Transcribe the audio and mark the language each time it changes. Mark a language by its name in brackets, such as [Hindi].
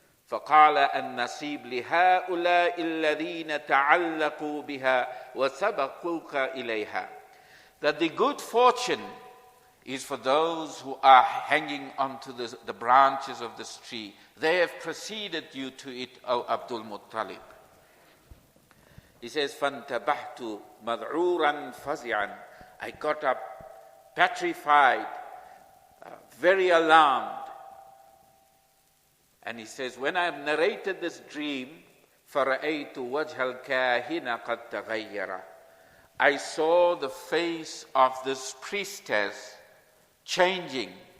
[Arabic] فَقَالَ النَّصِيبُ لِهَؤُلَاءِ الَّذِينَ تَعَلَّقُوا بِهَا وَسَبَقُوكَ إِلَيْهَا. [English] That the good fortune is for those who are hanging onto the branches of this tree. They have preceded you to it, O Abdul Muttalib. He says, [Arabic] فَانْتَبَحْتُ مَذْعُورًا فَزِعًا. [English] I got up petrified, very alarmed. And he says, when I have narrated this dream, [Arabic] فَرَأَيْتُ وَجْهَ الْكَاهِنَ قَدْ تَغَيَّرَ. [English] I saw the face of this priestess changing.